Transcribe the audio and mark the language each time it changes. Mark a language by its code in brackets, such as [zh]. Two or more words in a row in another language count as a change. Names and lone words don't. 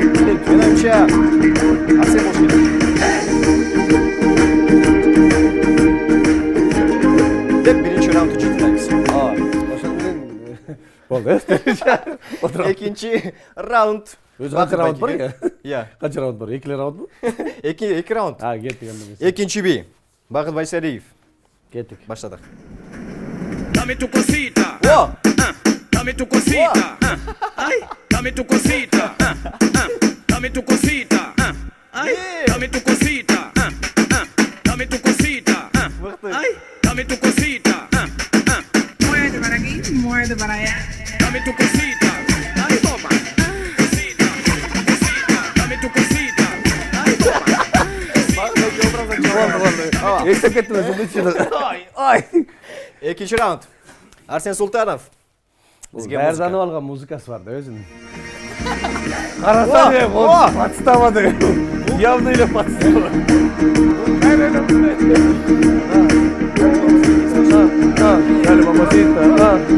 [ky] Мен оюмча Арсен болуш керек. Деп биринчи раундду жыйынтайбыз. Болду. Экинчи раунд. Өзү канча раунд бар экен? Иә. Канча раунд бар? 2 раундбу? Эки раунд. Кеттик анда эмес. Экинчи би. Бакыт Байсалиев. Кеттик. Баштадык. [es] Dame tu cosita, О! dame tu cosita, ay, dame tu cosita, dame tu cosita, ay, dame tu cosita, dame tu cosita, ay, dame tu cosita, Muerde para aquí, muerde para allá. dame tu cosita, ay, toma, cosita, cosita, dame tu cosita, ay, toma. [ky] Эстеп кеттим өзүм. Ай. Экинчи раунд. Арсен Султанов. Баярданып алган музыкасы бар да өзүнүн. Карасаң эми, подстава деген. Явно эле подстава. Дали мамасита.